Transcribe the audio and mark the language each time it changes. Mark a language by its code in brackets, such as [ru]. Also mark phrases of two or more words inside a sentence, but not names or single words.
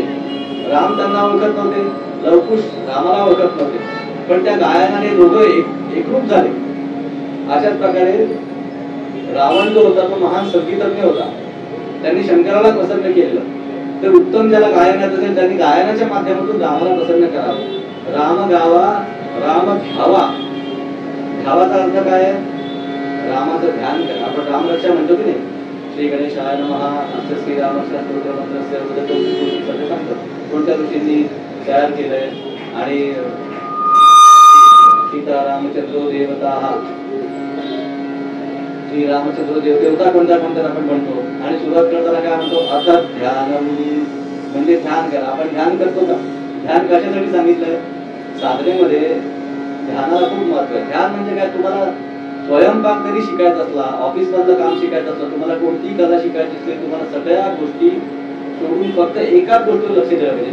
[mr] राम त्यांना ओळखत नव्हते, लवकुश रामाला ओळखत नव्हते, पण त्या गायनाने दोघं एकरूप झाले. अशाच प्रकारे रावण जो होता तो महान संगीतज्ञ होता. त्यांनी शंकराला प्रसन्न केलं. तर उत्तम ज्याला गायन येत असेल त्यांनी गायनाच्या माध्यमातून रामाला प्रसन्न करावं. राम गावा राम घ्यावा. घ्यावाचा अर्थ काय आहे? रामाचं ध्यान करा. आपण रामरक्षा म्हणतो की नाही, [sa] श्री गणेशाय नमः [mr] असं श्रीरामच्या स्तोत्र मंत्र कोणत्या ऋषींनी तयार केलंय. आणि सीता रामचंद्र देवता, श्री रामचंद्र देवता कोणत्या आपण म्हणतो. आणि सुरुवात करताना काय म्हणतो? आता ध्यान म्हणजे ध्यान करा. आपण ध्यान करतो का? ध्यान कशासाठी सांगितलंय? साधनेमध्ये ध्यानाला खूप महत्व आहे. ध्यान म्हणजे काय? तुम्हाला स्वयंपाक जरी शिकायचा असला, ऑफिस मधलं काम शिकायचं असलं, तुम्हाला कोणती कला शिकायची असली, तुम्हाला सगळ्या गोष्टी सोडून फक्त एकाच गोष्टीवर लक्ष द्यायला पाहिजे.